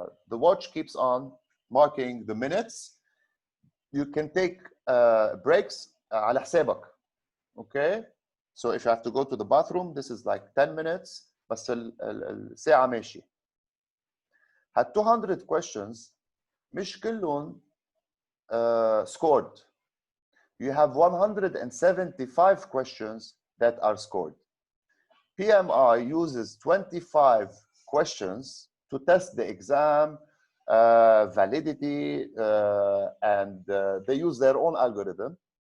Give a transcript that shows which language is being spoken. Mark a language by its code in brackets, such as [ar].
[en] The watch keeps on marking the minutes. You can take breaks [ar] على حسابك. [en] Okay? So if you have to go to the bathroom, this is like 10 minutes, [ar] بس الساعة ماشي. هال 200 questions مش كلهم scored. [en] You have 175 questions that are scored. PMI uses 25 questions to test the exam validity, and they use their own algorithm.